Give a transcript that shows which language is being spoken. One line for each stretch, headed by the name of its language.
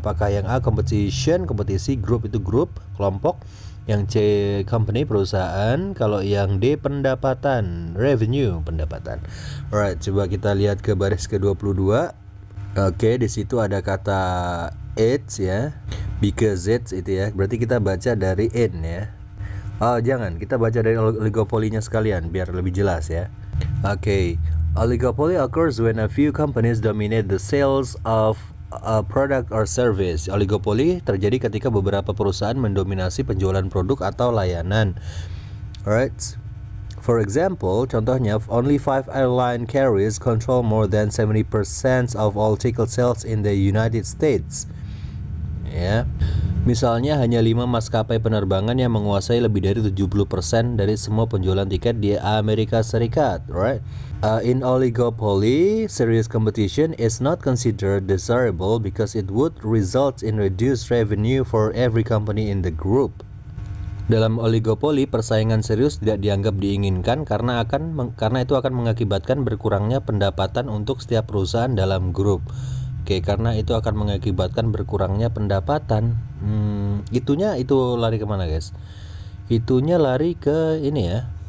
Indonesian: Apakah yang A competition, kompetisi, group itu grup, kelompok, yang C company, perusahaan, kalau yang D pendapatan, revenue, pendapatan. Alright, coba kita lihat ke baris ke-22. Oke, di situ ada kata it's ya, because it's itu ya. Berarti kita baca dari in ya. Oh, jangan, kita baca dari oligopolinya sekalian biar lebih jelas ya. Oke.
English: Oligopoly occurs when a few companies dominate the sales of a product or service.
Indonesian: Oligopoli terjadi ketika beberapa perusahaan mendominasi penjualan produk atau layanan.
English: Alright. For example, contohnya, only 5 airline carriers control more than 70% of all ticket sales in the United States.
Indonesian: Ya. Misalnya hanya 5 maskapai penerbangan yang menguasai lebih dari 70% dari semua penjualan tiket di Amerika Serikat, right?
English: In oligopoly, serious competition is not considered desirable because it would result in reduced revenue for every company in the group.
Indonesian: Dalam oligopoli, persaingan serius tidak dianggap diinginkan karena itu akan mengakibatkan berkurangnya pendapatan untuk setiap perusahaan dalam grup. Oke, karena itu akan mengakibatkan berkurangnya pendapatan. Itunya itu lari kemana guys? Itunya lari ke ini ya.